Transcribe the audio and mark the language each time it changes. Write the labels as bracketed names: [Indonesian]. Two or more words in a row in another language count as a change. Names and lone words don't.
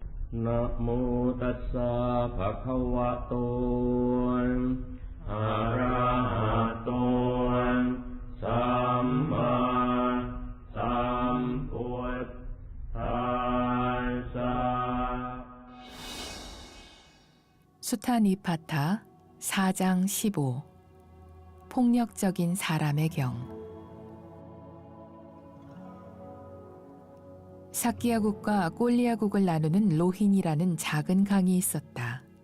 [Pali] นะโมตัสสะภะคะวะโตอะระหะโตสัมมาสัมพุทธัสสะ [Korean] 수타니파타 4장 15 폭력적인 사람의 경. 사키야국과 꼴리야국을 나누는 로힌이라는 작은 강이 있었다.